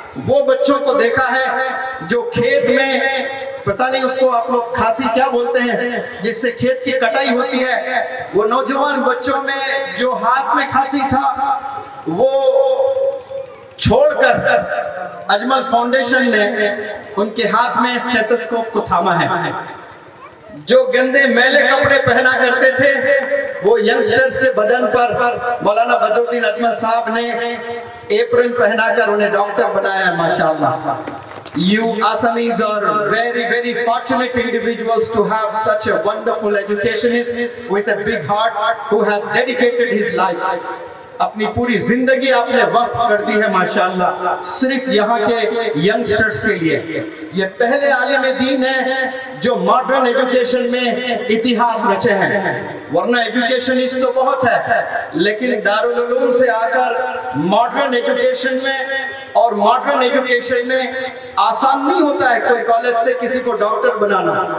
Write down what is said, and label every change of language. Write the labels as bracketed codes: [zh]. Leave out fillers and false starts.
[hi] वो बच्चों को देखा है जो खेत में, पता नहीं उसको आप लोग खासी क्या बोलते हैं, जिससे खेत की कटाई होती है, वो नौजवान बच्चों में जो हाथ में खांसी था वो छोड़कर अजमल फाउंडेशन ने उनके हाथ में स्टेथोस्कोप को थामा है। जो गंदे मैले कपड़े पहना करते थे वो यंगस्टर्स के बदन पर मौलाना बदरुद्दीन अजमल साहब ने एप्रन पहनाकर उन्हें डॉक्टर बनाया है माशाअल्लाह। [en] You Assamese are very, very fortunate individuals to have such a wonderful educationist with a big heart who has dedicated his life. [hi] अपनी पूरी जिंदगी आपने वक्फ कर दी है माशाअल्लाह सिर्फ यहाँ के यंगस्टर्स के लिए। ये पहले आलिम दीन है जो मॉडर्न एजुकेशन में इतिहास रचे हैं। वरना एजुकेशनिस्ट तो बहुत है, लेकिन दारुल उलूम से आकर मॉडर्न एजुकेशन में, और मॉडर्न एजुकेशन में आसान नहीं होता है कोई कॉलेज से किसी को डॉक्टर बनाना।